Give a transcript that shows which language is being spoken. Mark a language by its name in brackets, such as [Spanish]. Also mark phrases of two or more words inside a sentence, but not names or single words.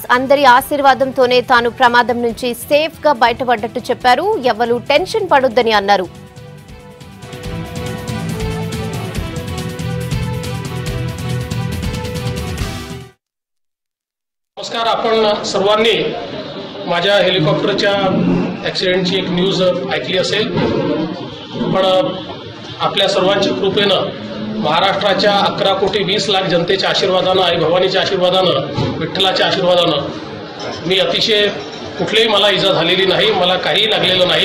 [Telugu] అందరి ఆశీర్వాదంతోనే తాను ప్రమాదం నుంచి సేఫ్ గా బయటపడ్డట్టు చెప్పారు. ఎవరు టెన్షన్ పడొద్దని అన్నారు. [Marathi] नमस्कार. आपण सर्वांनी माझ्या हेलिकॉप्टरच्या ॲक्सिडेंटची एक न्यूज ऐकली असेल, पण आपल्या सर्वांच्या कृपेनं महाराष्ट्राच्या 11 कोटी 20 लाख जनतेच्या आशीर्वादानं, आई भवानीच्या आशीर्वादानं, विठ्ठलाच्या आशीर्वादानं मी अतिशय कुठलीही मला इजा झालेली नाही, मला काही लागलेलं नाही.